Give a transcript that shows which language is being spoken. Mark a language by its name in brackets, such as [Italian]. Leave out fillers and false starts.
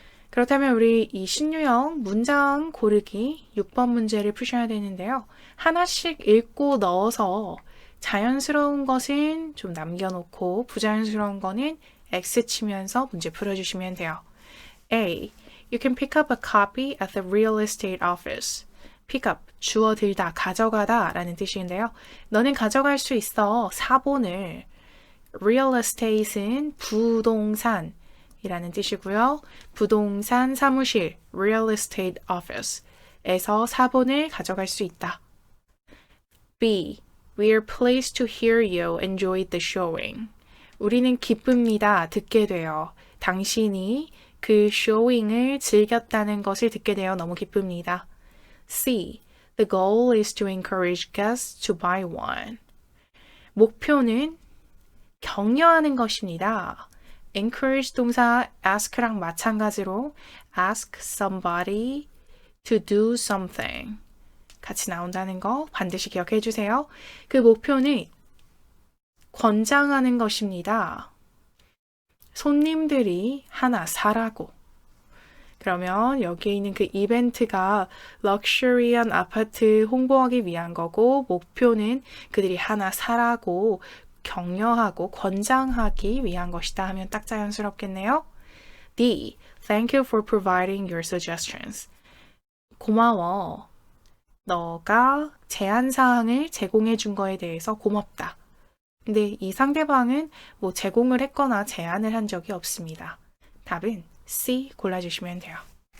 [Korean] 그렇다면 우리 이 신유형 문장 고르기 6번 문제를 푸셔야 되는데요. 하나씩 읽고 넣어서 자연스러운 것은 좀 남겨놓고 부자연스러운 거는 X 치면서 문제 풀어주시면 돼요. A. [English] You can pick up a copy at the real estate office. [Korean] pick up, 주어들다, 가져가다 라는 뜻인데요. 너는 가져갈 수 있어. 사본을. real estate은 부동산 이라는 뜻이고요. 부동산 사무실, real estate office에서 사본을 가져갈 수 있다. B. [English] We are pleased to hear you enjoyed the showing. [Korean] 우리는 기쁩니다. 듣게 되어. 당신이 그 showing을 즐겼다는 것을 듣게 되어 너무 기쁩니다. C. [English] The goal is to encourage guests to buy one. [Korean] 목표는 격려하는 것입니다. encourage 동사 ask랑 마찬가지로 [English] ask somebody to do something [Korean] 같이 나온다는 거 반드시 기억해 주세요. 그 목표는 권장하는 것입니다. 손님들이 하나 사라고. 그러면 여기에 있는 그 이벤트가 럭셔리한 아파트 홍보하기 위한 거고 목표는 그들이 하나 사라고 격려하고 권장하기 위한 것이다 하면 딱 자연스럽겠네요. D. [English] Thank you for providing your suggestions. [Korean] 고마워. 너가 제안사항을 제공해 준 거에 대해서 고맙다. 근데 이 상대방은 뭐 제공을 했거나 제안을 한 적이 없습니다. 답은 C 골라주시면 돼요.